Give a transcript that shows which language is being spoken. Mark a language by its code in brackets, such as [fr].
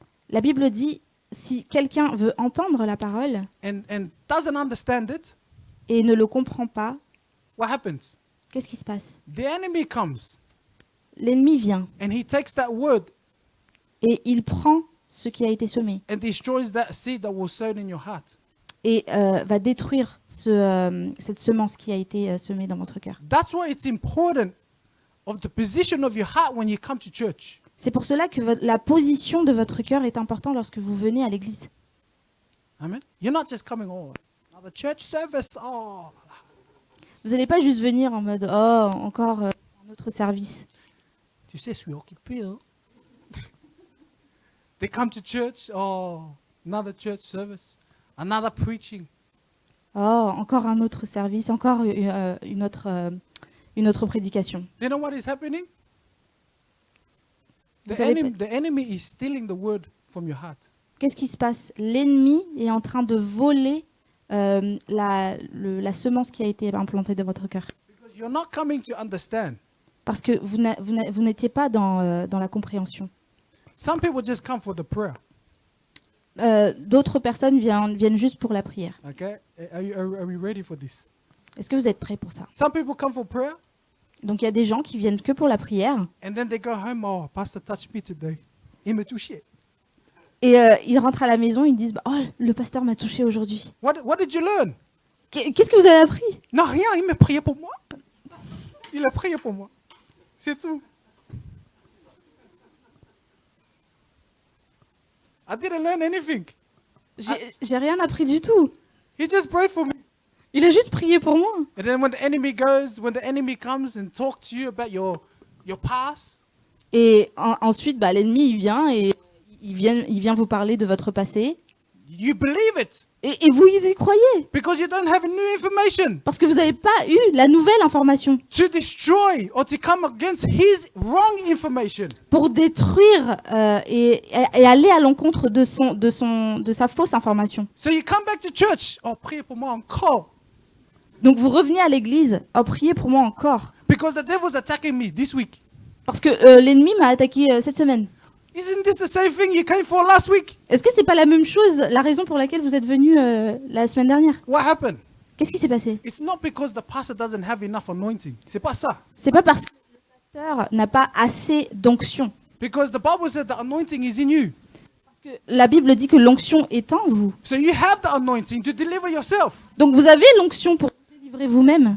[fr] La Bible dit, si quelqu'un veut entendre la parole [en] and doesn't understand it, [fr] et ne le comprend pas, [en] what happens? [fr] qu'est-ce qui se passe? [en] The enemy comes [fr] L'ennemi vient [en] and he takes that word [fr] et il prend ce qui a été semé [en] and destroys that seed that was sown in your heart. [fr] et va détruire cette semence qui a été semée dans votre cœur. [en] That's why it's important of the position of your heart when you come to church. [fr] C'est pour cela que la position de votre cœur est importante lorsque vous venez à l'église. [en] Amen. You're not just coming, oh, another church service. Oh, [fr] Vous n'allez pas juste venir en mode « Oh, encore un autre service tu sais, je suis occupé. Hein? [en] They come to church, oh, another church service, another preaching. ». [fr] Oh, encore un autre service, encore une autre prédication. [en] Do you know what is happening? [fr] Vous savez [en] The enemy is stealing the word from your heart. [fr] Qu'est-ce qui se passe? L'ennemi est en train de voler la semence qui a été implantée dans votre cœur. [en] Because you're not coming to understand. [fr] Parce que vous n'étiez pas dans la compréhension. [en] Some people just come for the prayer. [fr] D'autres personnes viennent juste pour la prière. [en] Okay? Are we ready for this? [fr] Est-ce que vous êtes prêts pour ça? [en] Some people come for prayer [fr] Donc il y a des gens qui viennent que pour la prière [en] and then they go home, oh, Pastor touched me today. [fr] Il m'a touché. et ils rentrent à la maison, ils disent oh, le pasteur m'a touché aujourd'hui. [en] What did you learn? [fr] Qu'est-ce que vous avez appris? Non, rien, il m'a prié pour moi. Il a prié pour moi. C'est tout. [en] I didn't learn anything. [fr] J'ai rien appris du tout. [en] He just prayed for me. [fr] Il a juste prié pour moi. [en] And then when the enemy comes and talks to you about your past, [fr] Et ensuite, l'ennemi, il vient et il vient vous parler de votre passé. [en] you believe it [fr] Et vous y croyez. [en] because you don't have new information [fr] Parce que vous n'avez pas eu la nouvelle information [en] to destroy or to come against his wrong information. [fr] pour détruire et aller à l'encontre de sa fausse information. [en] So you come back to church, oh, [fr] priez pour moi encore. Donc vous revenez à l'église, oh, priez pour moi encore. [en] Because the devil's attacking me this week. [fr] Parce que l'ennemi m'a attaqué cette semaine. [en] Isn't this the same thing you came for last week? [fr] Est-ce que c'est pas la même chose, la raison pour laquelle vous êtes venu la semaine dernière? [en] What happened? [fr] Qu'est-ce qui s'est passé? [en] It's not because the pastor doesn't have enough anointing. [fr] C'est pas ça. C'est pas parce que le pasteur n'a pas assez d'onction. [en] Because the Bible said the anointing is in you. [fr] Parce que la Bible dit que l'onction est en vous. [en] So you have the anointing to deliver yourself. [fr] Donc vous avez l'onction pour vous délivrer vous-même,